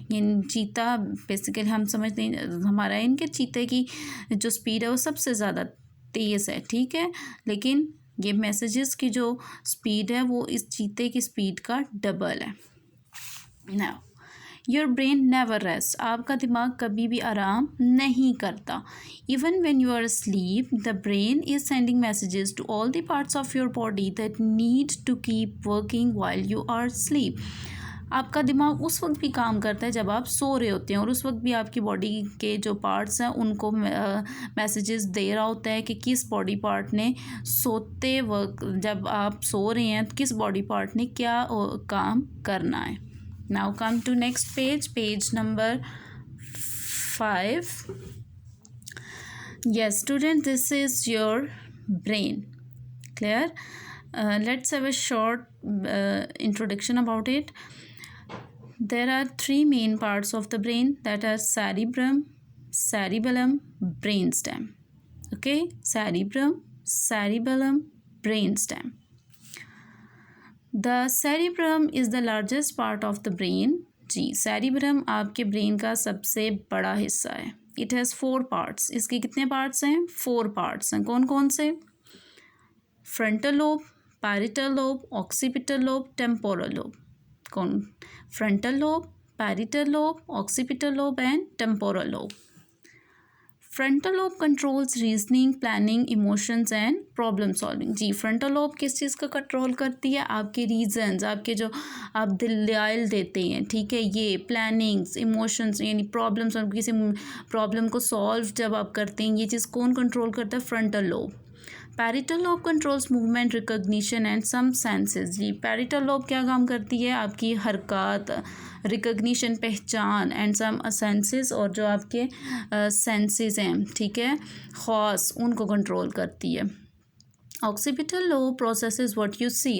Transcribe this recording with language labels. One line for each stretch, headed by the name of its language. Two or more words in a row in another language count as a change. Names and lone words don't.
Hindi: यानी चीता बेसिकली हम समझते हैं हमारा इनके चीते की जो स्पीड है वो सबसे ज़्यादा तेज़ है. ठीक है, लेकिन ये मैसेजेस की जो स्पीड है वो इस चीते की स्पीड का डबल है.
English: Now your brain never rest.
Hindi: आपका दिमाग कभी भी आराम नहीं करता.
English: Even when you are sleep the brain is sending messages to all the parts of your body that need to keep working while you are sleep.
Hindi: आपका दिमाग उस वक्त भी काम करता है जब आप सो रहे होते हैं, और उस वक्त भी आपकी बॉडी के जो पार्ट्स हैं उनको मैसेजेस दे रहा होता है कि किस
English: body part
Hindi: ने सोते वक्त, जब आप सो रहे हैं, किस
English: body part
Hindi: ने क्या काम करना है.
English: Now come to next page, page number 5. Yes, student, this is your brain. Clear? Let's have a short introduction about it. There are 3 main parts of the brain, that are cerebrum, cerebellum, brainstem. Okay, cerebrum, cerebellum, brainstem. The cerebrum is the largest part of the brain.
Hindi: जी, cerebrum आपके ब्रेन का सबसे बड़ा हिस्सा है.
English: It has 4 parts.
Hindi: इसके कितने पार्ट्स हैं? 4 पार्ट्स हैं. कौन कौन से?
English: Frontal lobe, parietal lobe, occipital lobe, temporal lobe.
Hindi: कौन?
English: Frontal lobe, parietal lobe, occipital lobe and temporal lobe. Frontal lobe controls reasoning, planning, emotions and problem solving.
Hindi: जी,
English: frontal lobe
Hindi: किस चीज़ का कंट्रोल करती है? आपके रीजंस, आपके जो आप दलाइल देते हैं. ठीक है, ये
English: plannings, emotions
Hindi: यानी प्रॉब्लम्स, और किसी प्रॉब्लम को सॉल्व जब आप करते हैं, ये चीज़ कौन कंट्रोल करता है?
English: Frontal lobe. Parietal lobe controls movement, recognition and some senses.
Hindi: जी, पैरिटल लोब क्या काम करती है? आपकी हरकत, रिकग्निशन, पहचान,
English: and some senses,
Hindi: और जो आपके सेंसेस हैं, ठीक है, ख़ास, उनको कंट्रोल करती है.
English: Occipital lobe processes what you see.